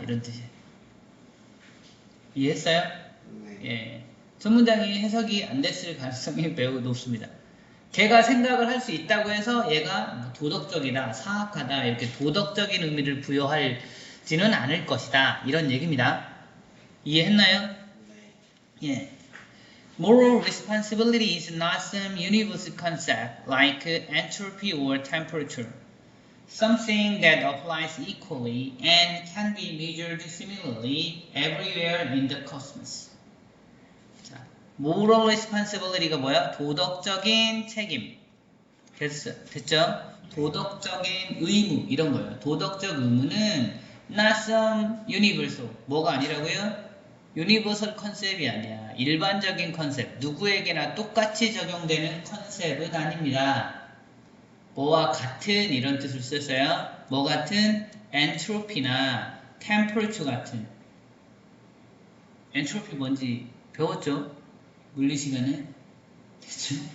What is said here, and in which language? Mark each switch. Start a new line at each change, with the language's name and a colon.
Korean: 이런 뜻이에요. 이해했어요? 네. 예. 첫 문장이 해석이 안 됐을 가능성이 매우 높습니다. 걔가 생각을 할 수 있다고 해서 얘가 도덕적이다, 사악하다 이렇게 도덕적인 의미를 부여할지는 않을 것이다. 이런 얘기입니다. 이해했나요? 네. 예.
English: Moral responsibility is not some universal concept like entropy or temperature. Something that applies equally and can be measured similarly everywhere in the cosmos.
Korean: 자, moral responsibility가 뭐야? 도덕적인 책임. 됐죠? 도덕적인 의무 이런 거예요. 도덕적 의무는
English: not some universal.
Korean: 뭐가 아니라고요? 유니버설 컨셉이 아니야. 일반적인 컨셉. 누구에게나 똑같이 적용되는 컨셉은 아닙니다. 뭐와 같은 이런 뜻을 썼어요. 뭐 같은? 엔트로피나 템퍼러처 같은. 엔트로피 뭔지 배웠죠? 물리 시간에? 됐죠?